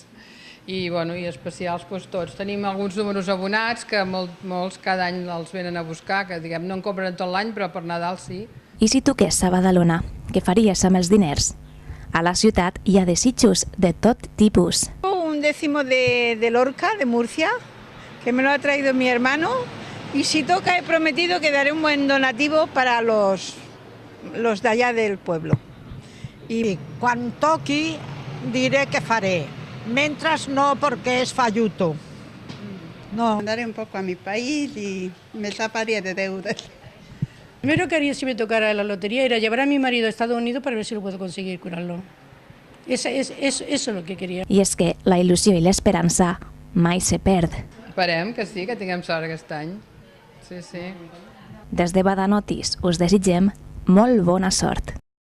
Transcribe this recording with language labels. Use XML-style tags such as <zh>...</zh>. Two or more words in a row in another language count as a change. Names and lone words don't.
<ca>I especials tots. Tenim alguns números abonats que molts cada any els venen a buscar, que no en compren tot l'any, però per Nadal sí. I si toqués a Badalona, què faries amb els diners? A la ciutat hi ha desitjos de tot tipus.</ca> <es>Un décimo de Lorca, de Murcia, que me lo ha traído mi hermano, y si toca he prometido que daré un buen donativo para los de allá del pueblo.</es> <ca>I quan toqui diré que faré,</ca> <es>mientras no porque es falluto. No. Andaré un poco a mi país y me taparé de deudas. Primero que haría si me tocara la lotería era llevar a mi marido a Estados Unidos para ver si lo puedo conseguir curarlo. Eso es lo que quería.</es> <ca>I és que la il·lusió i l'esperança mai se perd. Esperem que sí, que tinguem sort aquest any. Sí. Des de Badanotis us desitgem molt bona sort.</ca>